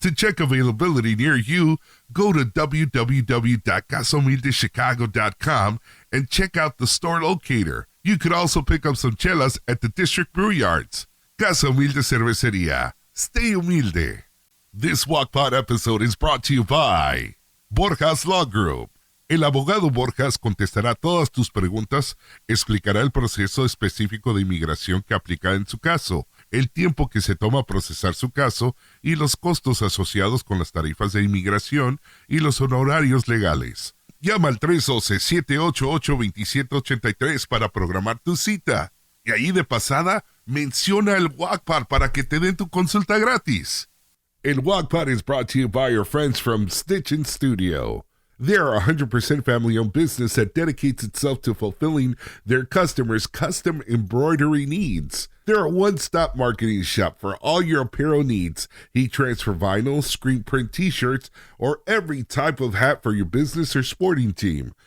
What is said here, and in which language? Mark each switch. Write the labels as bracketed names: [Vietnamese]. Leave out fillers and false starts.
[English] To check availability near you, go to www.casahumildechicago.com and check out the store locator. You could also pick up some chelas at the District Brew Yards. CasaHumilde Cerveceria. Stay humilde. This GuacPod episode is brought to you by Borjas Law Group. [Spanish] El abogado Borjas contestará todas tus preguntas, explicará el proceso específico de inmigración que aplica en su caso, el tiempo que se toma procesar su caso y los costos asociados con las tarifas de inmigración y los honorarios legales. Llama al 312-788-2783 para programar tu cita. Y ahí de pasada, menciona el GuacPod para que te den tu consulta gratis. [English] El GuacPod is brought to you by your friends from S3E10 Studio. They're a 100% family-owned business that dedicates itself to fulfilling their customers' custom embroidery needs. They're a one-stop marketing shop for all your apparel needs. Heat transfer vinyl, screen print t-shirts, or every type of hat for your business or sporting team.